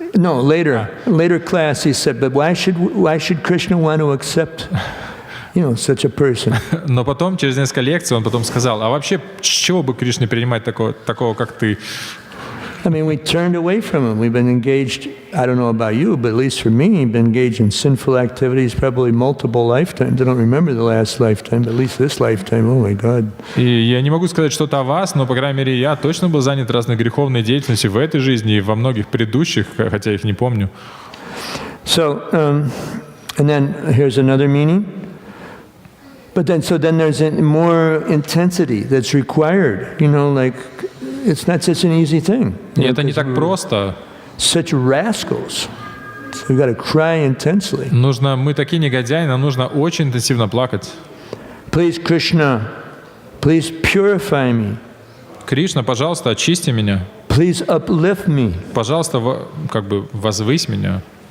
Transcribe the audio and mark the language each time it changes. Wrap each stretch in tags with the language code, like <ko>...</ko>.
<en>No, later class, he said, but why should Krishna want to accept, such a person?</en> <ru>Но потом, через несколько лекций, он потом сказал, а вообще, с чего бы Кришне принимать такого, как ты?</ru> <en>I mean, we turned away from him. We've been engaged, I don't know about you, but at least for me, been engaged in sinful activities probably multiple lifetimes. I don't remember the last lifetime, but at least this lifetime, oh my God.</en> <ru>И я не могу сказать что-то о вас, но, по крайней мере, я точно был занят разной греховной деятельностью в этой жизни и во многих предыдущих, хотя их не помню.</ru> <en>So, and then here's another meaning. But then there's more intensity that's required, like, it's not such an easy thing.</en> <ru>И это не так просто.</ru> <en>Such rascals. So we've got to cry intensely.</en> <ru>Мы такие негодяи, нам нужно очень интенсивно плакать.</ru> <en>Please, Krishna, please purify me.</en> <ru>Кришна, пожалуйста, очисти меня.</ru> <en>Please uplift me.</en> <ru>Пожалуйста, возвысь меня.</ru>